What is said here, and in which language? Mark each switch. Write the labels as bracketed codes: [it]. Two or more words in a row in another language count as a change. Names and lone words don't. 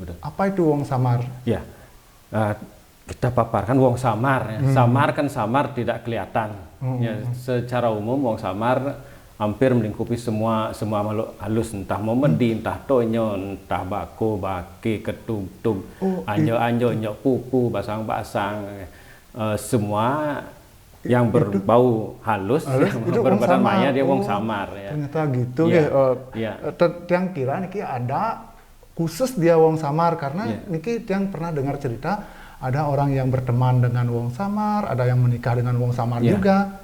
[id] Apa itu wong samar? Ya. Kita paparkan wong samar ya. Samar kan samar tidak kelihatan. Ya, secara umum wong samar hampir melingkupi semua makhluk halus, entah momedi, entah tonyo, entah bako, bake, ketub-tub, anjo-anjo, nyok pupu, basang-basang, semua yang berbau halus itu berbadan wong samar. maya dia wong samar ya. Ternyata gitu Iya, ya. iya. Yang kira niki ada khusus dia wong samar karena niki yang pernah dengar cerita ada orang yang berteman dengan wong samar, ada yang menikah dengan wong samar juga.